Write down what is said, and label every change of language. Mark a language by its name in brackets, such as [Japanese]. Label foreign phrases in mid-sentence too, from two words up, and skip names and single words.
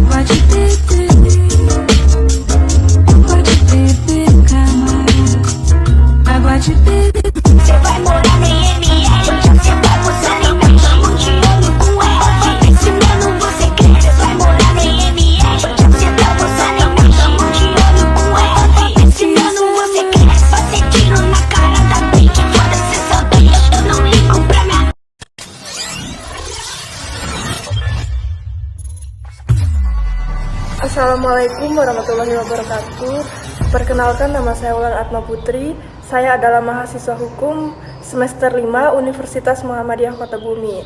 [Portuguese] Você vai morar na IML, você vai posar em mim, tamo de olho com ela. Ensinando você quer, você vai morar na IML, você vai posar em mim, tamo de olho com ela. Ensinando você quer, fazer tiro na cara da pique, foda-se sabia, eu não ligo pra minha. [Arabic] السلام عليكم ورحمة الله وبركاته. [Indonesian] Perkenalkan, nama saya Wulan Atma Putri. Saya adalah mahasiswa hukum semester 5 Universitas Muhammadiyah Kota Bumi.